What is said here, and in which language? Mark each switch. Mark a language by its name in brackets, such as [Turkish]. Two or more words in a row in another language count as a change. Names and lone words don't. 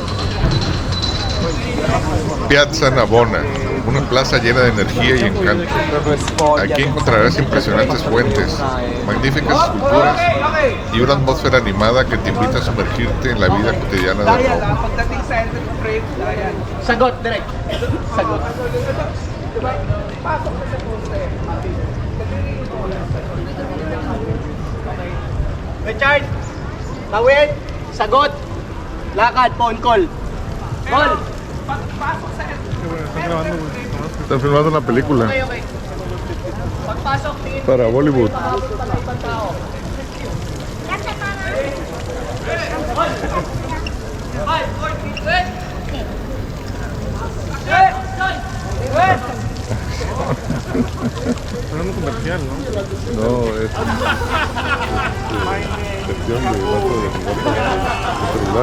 [Spanish] Piazza Navona, una plaza llena de energía y encanto. Aquí encontrarás impresionantes fuentes, magníficas esculturas y una atmósfera animada que te invita a sumergirte en la vida cotidiana de Roma. [Filipino] Sagot, direct. Sagot. Richard, Bawin, sagot, lakad, [English] phone call. Call. [Spanish] Están grabando, güey. Están filmando una película [English] Okay, okay. [Filipino] Pagpasok, tingin [Spanish] para Bollywood. [Filipino] ibang tao. [Spanish] Pero un comercial, ¿no? No, es versión de celular.